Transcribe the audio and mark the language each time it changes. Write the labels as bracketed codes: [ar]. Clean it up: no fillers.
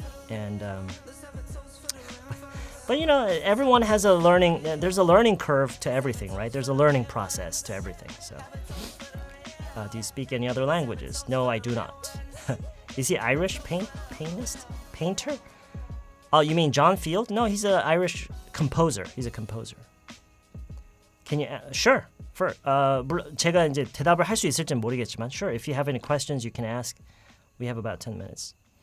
[en] And but you know, everyone has there's a learning curve to everything, right? There's a learning process to everything. So do you speak any other languages? No, I do not. Is he Irish painter? Oh, you mean John Field? No, he's an Irish composer. He's a composer. Can you? Sure. [ko] 제가 이제 대답을 할 수 있을지는 모르겠지만, sure. [en] If you have any questions, you can ask. We have about 10 minutes.